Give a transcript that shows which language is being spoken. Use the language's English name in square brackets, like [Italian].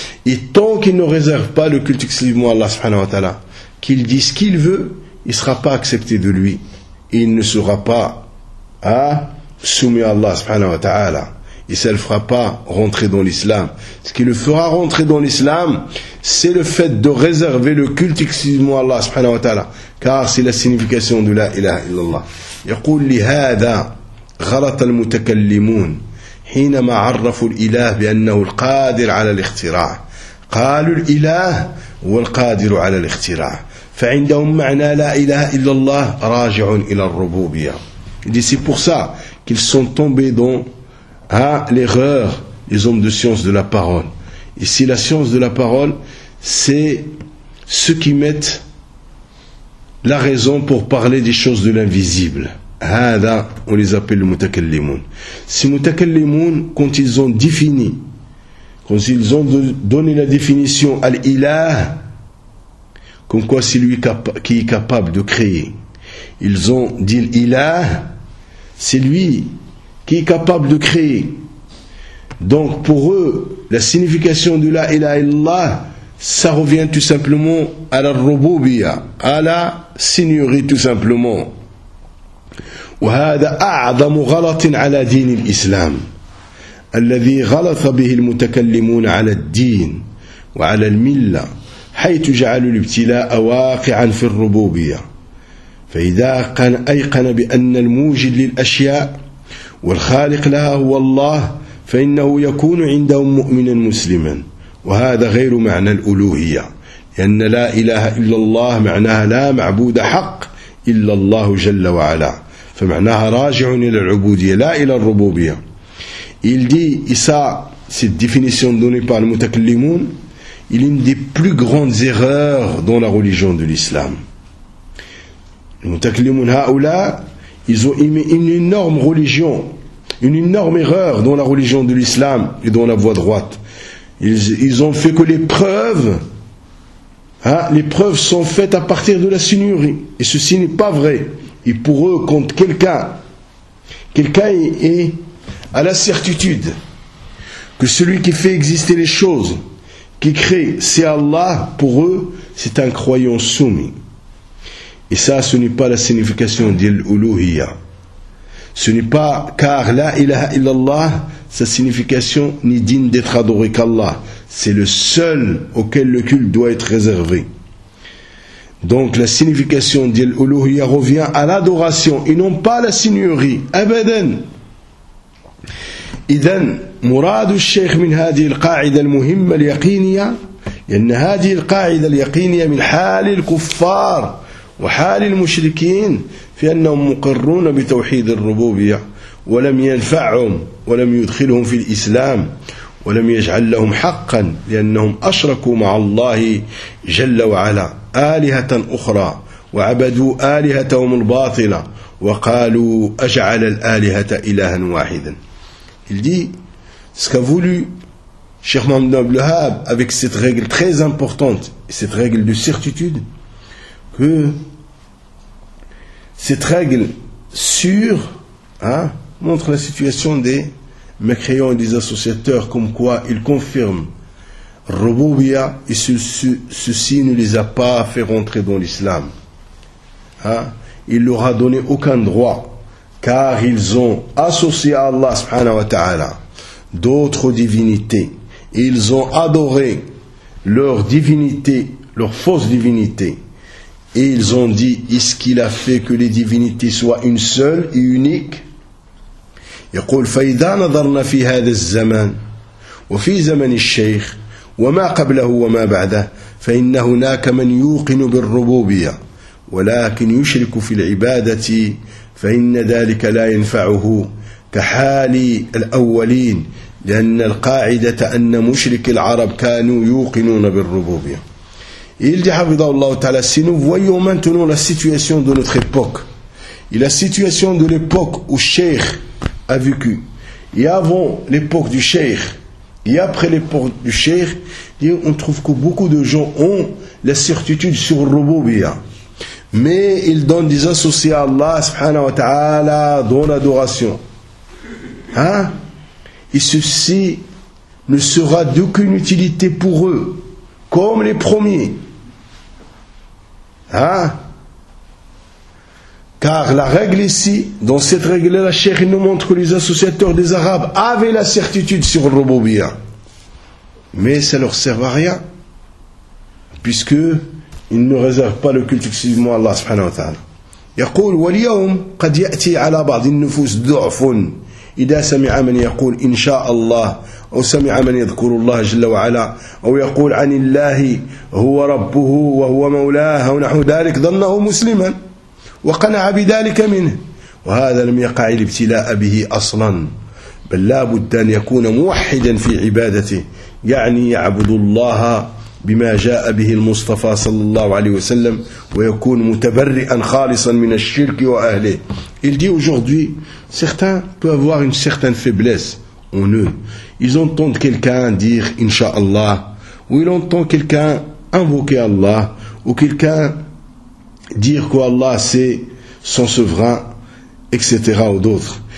[French] Et tant qu'il ne réserve pas le culte exclusivement à Allah subhanahu wa ta'ala, qu'il dise ce qu'il veut, il ne sera pas accepté de lui. Il ne sera pas soumis à Allah subhanahu wa ta'ala. Et ça ne le fera pas rentrer dans l'islam. Ce qui le fera rentrer dans l'islam, c'est le fait de réserver le culte exclusivement à Allah subhanahu wa ta'ala. Car c'est la signification de la ilaha illallah. [Arabic] يقول لهذا غلط المتكلمون حينما عرفوا الإله بأنه القادر على الاختراع. قالوا الإله هو القادر على الاختراع. فعندهم معنى لا إله إلا الله راجع إلى الربوبية. [French] Et c'est pour ça qu'ils sont tombés dans l'erreur, les hommes de science de la parole. Ici, la science de la parole, c'est ceux qui mettent la raison pour parler des choses de l'invisible. Hada, on les appelle les mutakallimoun. Ces mutakallimoun, quand ils ont défini, quand ils ont donné la définition à l'ilah, comme quoi c'est lui qui est capable de créer. Ils ont dit l'ilah, c'est lui qui est capable de créer. Donc pour eux, la signification de la ilaha illallah, ça revient tout simplement à la rububiya, à la seigneurie tout simplement. [Arabic] وهذا أعظم غلط على دين الإسلام الذي غلط به المتكلمون على الدين وعلى الملة حيث جعلوا الابتلاء واقعا في الربوبية فإذا أيقن بأن الموجد للأشياء والخالق لها هو الله فإنه يكون عندهم مؤمنا مسلما وهذا غير معنى الألوهية لأن لا إله إلا الله معناها لا معبود حق إلا الله جل وعلا فمعناها راجع إلى العبودية لا إلى الربوبية. [French] Il dit, ça, cette définition donnée par le mutakallimoun, il est une des plus grandes erreurs dans la religion de l'islam. Le mutakallimoun, haoula, ils ont émis une énorme religion, une énorme erreur dans la religion de l'islam et dans la voie droite. Ils ont fait que les preuves sont faites à partir de la seigneurie. Et ceci n'est pas vrai. Et pour eux, quand quelqu'un est à la certitude que celui qui fait exister les choses, qui crée, c'est Allah, pour eux, c'est un croyant soumis. Et ça, ce n'est pas la signification d'il-uluhiyya. Ce n'est pas, car la ilaha illallah, sa signification n'est digne d'être adoré qu'Allah. C'est le seul auquel le culte doit être réservé. Donc la signification d'il-uluhiyya revient à l'adoration et non pas à la seigneurie. [Arabic] Abadan. إذن مراد الشيخ من هذه القاعدة المهمة اليقينية لأن هذه القاعدة اليقينية من حال الكفار وحال المشركين في أنهم مقرون بتوحيد الربوبية ولم ينفعهم ولم يدخلهم في الإسلام ولم يجعل لهم حقا لأنهم أشركوا مع الله جل وعلا آلهة أخرى وعبدوا آلهتهم الباطلة وقالوا أجعل الآلهة إلها واحدا. [French] Il dit, ce qu'a voulu Cheikh Mohamed Abdel Wahhab avec cette règle très importante, cette règle de certitude, que cette règle sûre montre la situation des mécréants et des associateurs, comme quoi ils confirment Rububia et ceci ne les a pas fait rentrer dans l'islam. Il leur a donné aucun droit car ils ont associé à Allah subhanahu wa ta'ala d'autres divinités. Ils ont adoré leur divinité, leur fausse divinité. Et ils ont dit, est-ce qu'il a fait que les divinités soient une seule et unique ? [Arabic] يقول فإذا نظرنا في هذا الزمان وفي زمن الشيخ وما قبله وما بعده فإن هناك من يوقن بالربوبية ولكن يشرك في العبادة فإن ذلك لا ينفعه كحال الأولين لأن القاعدة أن مشرك العرب كانوا يوقنون بالربوبية. [French] Il dit [Arabic] حفظه الله تعالى, [French] si nous voyons maintenant la situation de notre époque et la situation de l'époque où Sheikh a vécu, et avant l'époque du Cheikh, et après l'époque du Cheikh, on trouve que beaucoup de gens ont la certitude sur le Rububiya. Mais ils donnent des associés à Allah subhanahu wa ta'ala dans l'adoration. Hein? Et ceci ne sera d'aucune utilité pour eux, comme les premiers. Hein? Car la règle ici, dans cette règle-là, Cheikh nous montre que les associateurs des Arabes avaient la certitude sur le Rububiya. Mais ça ne leur sert à rien, puisque ils ne réservent pas le culte exclusivement à Allah subhanahu wa ta'ala. [Arabic] يقول واليوم قد يأتي على بعض النفوس ضعف إذا سمع من يقول إن شاء الله أو سمع من يذكر الله جل وعلا أو يقول عن الله هو ربه وهو مولاه ونحو ذلك ظنه مسلما وقنع بذلك منه وهذا لم يقع الابتلاء به أصلا بل لا بد أن يكون موحدا في عبادته يعني يعبد الله بما جاء به المصطفى صلى الله عليه وسلم ويكون متبرئا خالصا من الشرك وأهله. [French] Il dit aujourd'hui, certains peuvent avoir une certaine faiblesse en eux. Ils entendent quelqu'un dire Inch'Allah, ou ils entendent quelqu'un invoquer Allah, ou quelqu'un dire qu'Allah c'est son souverain, etc. ou d'autres.